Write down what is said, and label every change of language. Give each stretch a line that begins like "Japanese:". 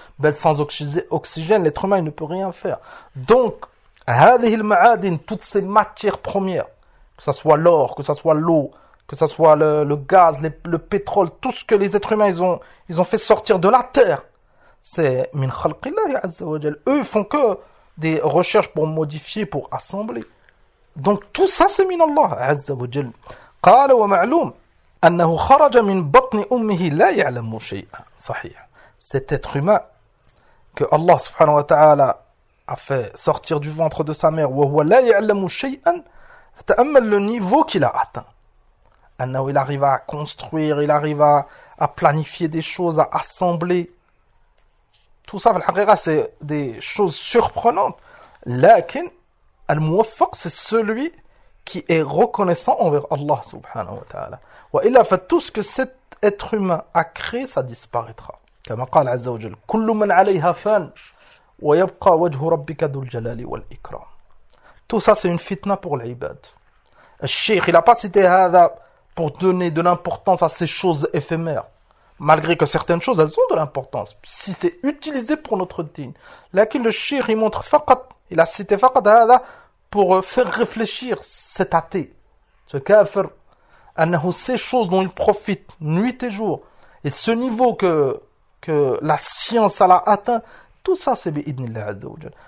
French: Mais sans oxygène, l'être humain ne peut rien faire. Donc,
Arabic: هذه المعادن,
French: toutes ces matières premières, que ça soit l'or, que ça soit l'eau, que ça soit le gaz, le pétrole, tout ce que les êtres humains ils ont fait sortir de la terre, c'est
Arabic: min khalqillah azza wa jalla.
French: Eux font que des recherches pour modifier, pour assembler. Donc tout ça c'est min Allah azza wa jalla.
Arabic: قال ومعلوم أنه خرج من بطن أمه لا يعلم شيئا. صحيح.
French: Cet être humain que Allah subhanahu wa ta'ala a fait sortir du ventre de sa mère,
Arabic: وهو لا يعلم شيئا,
French: تأمل le niveau qu'il a atteint. Anna, il arrive à construire, il arrive à planifier des choses, à assembler. Tout ça, al-haqiqa, c'est des choses surprenantes. Lakin, al-muwaffaq, c'est celui qui est reconnaissant envers Allah subhanahu wa ta'ala. Wa illa fa, tout ce que cet être humain a créé, ça disparaîtra.
Arabic: Comme قال عز وجل, كل من عليها فان ويبقى وجه ربك ذو الجلال والإكرام.
French: Tout ça, c'est une fitna pour l'ibad. Al-Sheikh, il n'a pas cité هذا pour donner de l'importance à ces choses éphémères. Malgré que certaines choses, elles ont de l'importance. Si c'est utilisé pour notre dîn. Lakin, le Sheikh, il montre faqat, il a cité faqat هذا pour faire réfléchir cet athée, ce kafir, أنه ces choses dont il profite nuit et jour, et ce niveau que la science a atteint, tout ça, c'est bi-idnillah azza wa jalla.